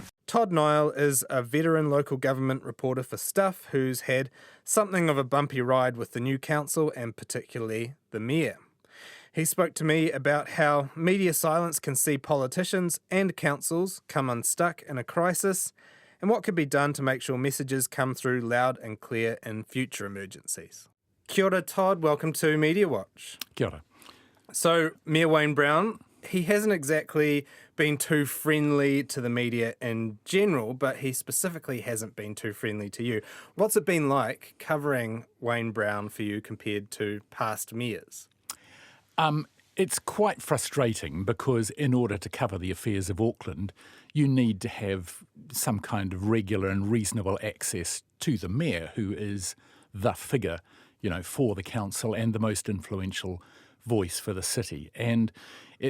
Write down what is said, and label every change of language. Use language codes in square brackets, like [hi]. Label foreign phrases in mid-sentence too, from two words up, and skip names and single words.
[en] Todd Niall is a veteran local government reporter for Stuff who's had something of a bumpy ride with the new council and particularly the mayor. He spoke to me about how media silence can see politicians and councils come unstuck in a crisis and what could be done to make sure messages come through loud and clear in future emergencies. [mi] Kia ora, [en] Todd. Welcome to Mediawatch. [mi] Kia ora. [en] So, Mayor Wayne Brown, he hasn't exactly been too friendly to the media in general, but he specifically hasn't been too friendly to you. What's it been like covering Wayne Brown for you compared to past mayors? It's quite frustrating because in order to cover the affairs of Auckland, you need to have some kind of regular and reasonable access to the mayor, who is the figure, for the council and the most influential voice for the city.